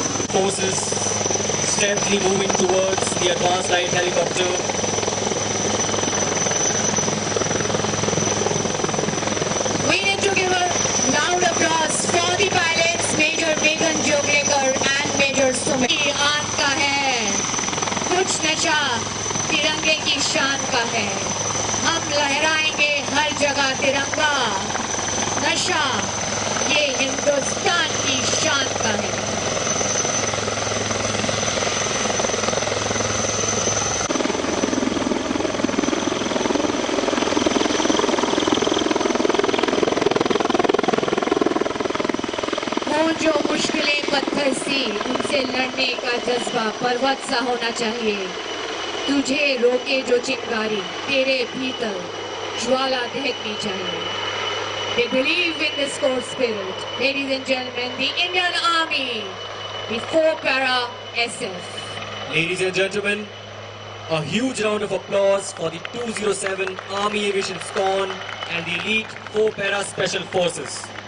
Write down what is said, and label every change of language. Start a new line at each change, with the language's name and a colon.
English: Forces stealthily moving towards the advanced light helicopter. We need to give a loud applause for the pilots, Major Megan Joglekar and Major Sumit.
Hindi: आन का है, कुछ नशा तिरंगे की शान का है. हम लहराएंगे हर जगह तिरंगा. नशा ये हिंदुस्तान की शान का है. जो मुश्किलें पत्थर सी उनसे लड़ने का जज्बा पर्वत सा होना चाहिए. तुझे रोके जो चिंगारी तेरे भीतर ज्वाला दहकनी चाहिए.
English: They believe in this core spirit. Ladies and gentlemen, the Indian Army, the 4 Para SF. Ladies and gentlemen, a huge round of applause for the 207 Army Aviation SCON and the elite 4 Para Special Forces.